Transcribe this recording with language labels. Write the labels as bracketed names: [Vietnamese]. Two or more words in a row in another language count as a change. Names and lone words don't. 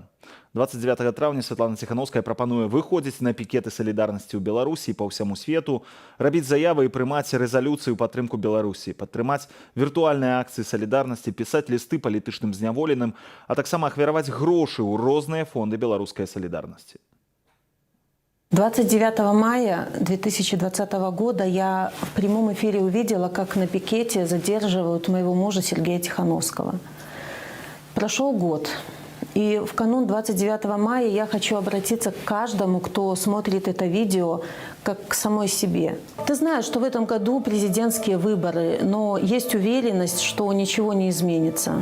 [Belarusian] 29 траўня Святлана Ціхановская прапануе выходзіць на пікеты салідарнасці ў Беларусі па ўсяму свету, рабіць заявы і прымаць рэзалюцыі ў падтрымку Беларусі, падтрымаць віртуальныя акцыі салідарнасці, пісаць лісты палітычным зняволеным, а таксама ахвяраваць грошы ў розныя фонды беларускай салідарнасці. [Russian] 29 мая 2020 года я в прямом эфире увидела, как на пикете задерживают моего мужа Сергея Тихановского. Прошел год. И в канун 29 мая я хочу обратиться к каждому, кто смотрит это видео, как к самой себе. Ты знаешь, что в этом году президентские выборы, но есть уверенность, что ничего не изменится.